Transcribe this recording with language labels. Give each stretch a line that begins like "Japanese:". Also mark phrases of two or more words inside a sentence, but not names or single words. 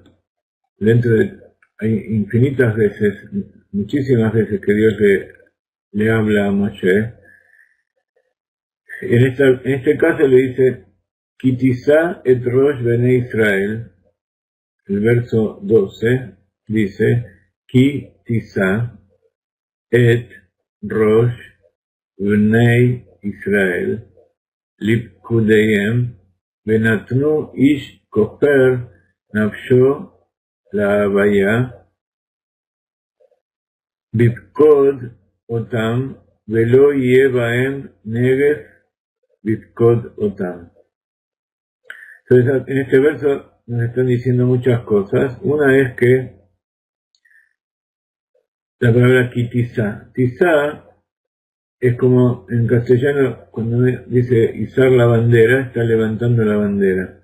Spanish: Hay infinitas veces, muchísimas veces que Dios le habla a Moshe. En este caso le dice,
Hebrew: כי תשא את ראש בני ישראל,
Spanish: el verso 12, dice,
Hebrew: כי תשא את ראש בני ישראל לפקדיהם ונתנו איש כפר נפשו להויה בפקד אתם ולא יהיה בהם נגף בפקד אתם.
Spanish: Entonces, en este verso nos están diciendo muchas cosas. Una es que la palabra kitizá. Tizá es como en castellano cuando dice izar la bandera, está levantando la bandera.